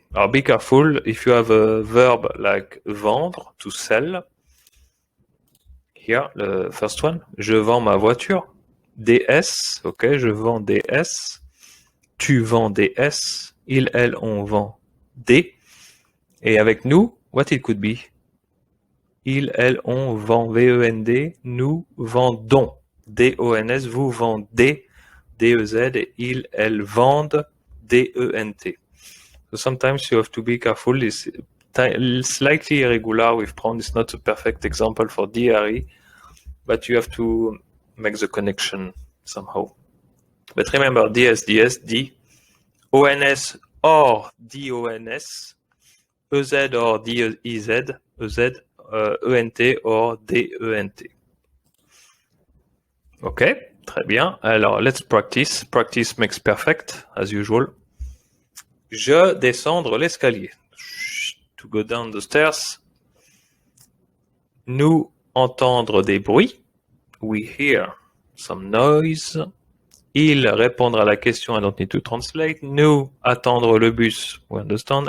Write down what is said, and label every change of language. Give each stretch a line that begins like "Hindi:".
English: Alors, be careful, if you have a verb like vendre, to sell, here, the first one,
French: je vends ma voiture,
English: DS, ok,
French: je vends DS, tu vends DS, il, elle, on vend D, et avec nous,
English: what it could be?
French: Il, elle, on vend VEND, nous vendons DONS, vous vendez DEZ, et il, elle vendent DENT.
English: So sometimes you have to be careful. It's slightly irregular with pronoun. It's not a perfect example for DRE, but you have to make the connection somehow. But remember, DS, DS, D, ONS or DONS, EZ or DEZ, EZ, ENT or DENT.
French: Ok, très bien. Alors,
English: let's practice. Practice makes perfect, as usual.
French: Je descendre l'escalier.
English: To go down the stairs.
French: Nous entendre des bruits.
English: We hear some noise.
French: Il répondre à la question,
English: I don't need to translate.
French: Nous attendre le bus.
English: We understand.